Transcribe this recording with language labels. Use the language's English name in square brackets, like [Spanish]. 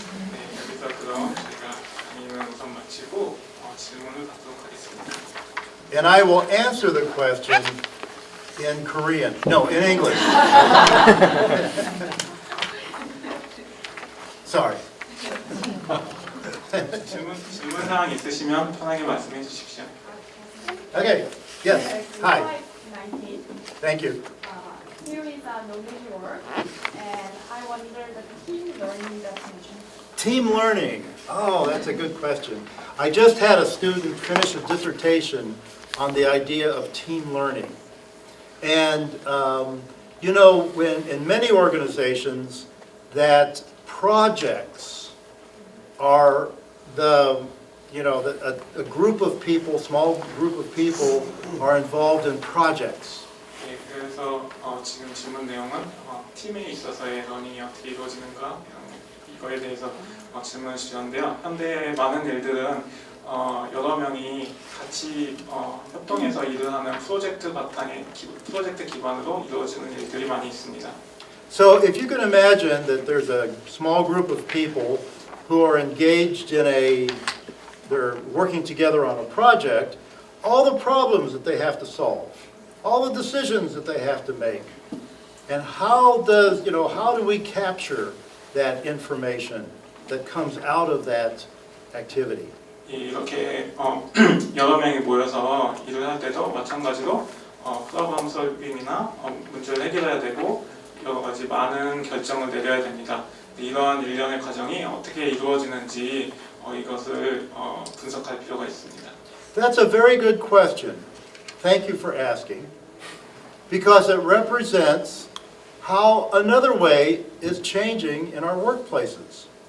[Korean] 네, 여기서 그럼 제가 강의는 우선 마치고 질문을 받도록 하겠습니다. [English] And I will answer the question in Korean. No, in English. Sorry. [Korean] 질문 사항 있으시면 편하게 말씀해 주십시오. [English] Okay. Yes. Hi. 19. Thank you. Here is a knowledge work, and I wonder the team learning definition. Team learning. Oh, that's a good question. I just had a student finish a dissertation on the idea of team learning. And, you know, when in many organizations that projects are a group of people, small group of people are involved in projects. [Korean] 네, 그래서 지금 질문 내용은 팀에 있어서의 러닝이 어떻게 이루어지는가 이거에 대해서 질문을 주셨는데요. 현대의 많은 일들은 여러 명이 같이 협동해서 일을 하는 프로젝트 기반으로 이루어지는 일들이 많이 있습니다. [English] So if you can imagine that there's a small group of people who are engaged they're working together on a project, all the problems that they have to solve, all the decisions that they have to make, and how do we capture that information that comes out of that activity? [Korean] 이렇게 여러 명이 모여서 일을 할 때도 마찬가지로 프로그램 솔빙이나 문제를 해결해야 되고 여러 가지 많은 결정을 내려야 됩니다. 이러한 일련의 과정이 어떻게 이루어지는지 이것을 분석할 필요가 있습니다. [English] That's a very good question. Thank you for asking. Because it represents how another way is changing in our workplaces.